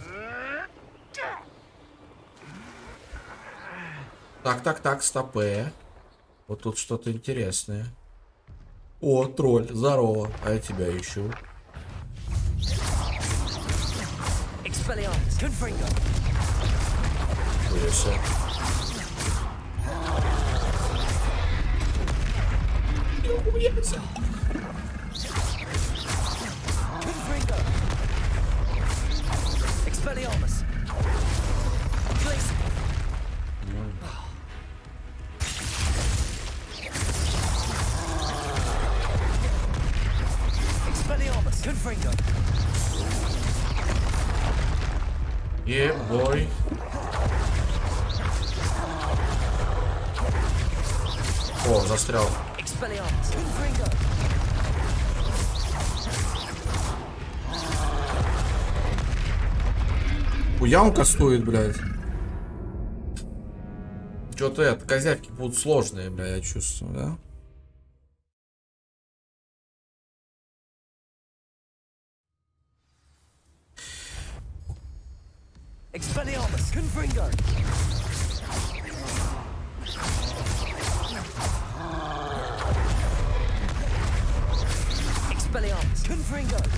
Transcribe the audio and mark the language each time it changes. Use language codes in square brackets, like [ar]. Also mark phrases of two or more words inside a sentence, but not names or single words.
[ru] Так, стопе. Вот тут что-то интересное. О, тролль, здорово. А я тебя ищу. Хуяся. [la] Expelliarmus. Please. Expelliarmus. Confringo. [en] Yeah, boy. [ru] О, застрял. [la] Expelliarmus. Confringo. [ru] Хуям кастует, блядь. Что-то это, козявки будут сложные, бля, я чувствую, да? [la] Expelliarmus. Confringo. Expelliarmus. Confringo.